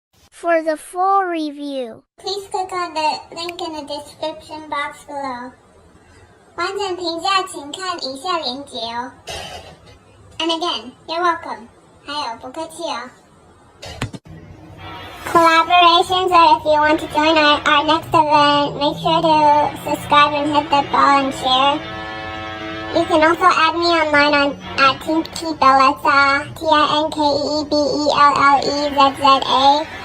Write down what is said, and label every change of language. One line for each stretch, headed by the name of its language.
English: For the full review, please click on the link in the description box below.
Chinese: 完整评价请看以下连结哦。
English: And again, you're welcome.
Chinese: 还有不客气哦。
English: Collaborations, or if you want to join our next event, make sure to subscribe and hit the bell and share. You can also add me online at Tinkeebellezza, Tinkeebellezza.